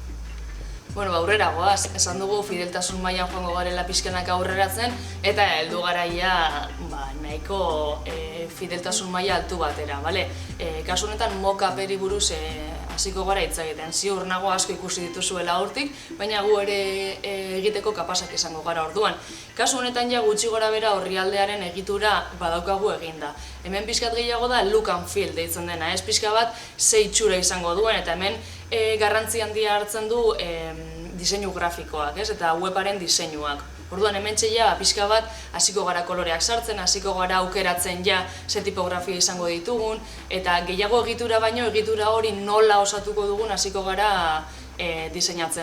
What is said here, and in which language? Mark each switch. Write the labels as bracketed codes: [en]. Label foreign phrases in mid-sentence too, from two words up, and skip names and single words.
[eu] Aurrera goaz, esan dugu fideltasun mailan joango garela pixkanak aurreratzen eta heldu garaia nahiko fideltasun maila altu batera, bale? Kasu honetan mock-uperi buruz hasiko gara hitz egiten. Ziur nago asko ikusi dituzuela hortik, baina gu ere egiteko kapasak izango gara orduan. Kasu honetan ja gutxi gora bera orrialdearen egitura badaukagu eginda. Hemen pixkat gehiago da [en] look and feel [eu] deitzen dena, ez pixka bat ze itxura izango duen eta hemen garrantzi handia hartzen du diseinu grafikoak, eta webaren diseinuak. Orduan hemen txeia pixka bat hasiko gara koloreak sartzen, hasiko gara aukeratzen ze tipografia izango ditugun, eta gehiago egitura baino egitura hori nola osatuko dugun hasiko gara diseinatzen.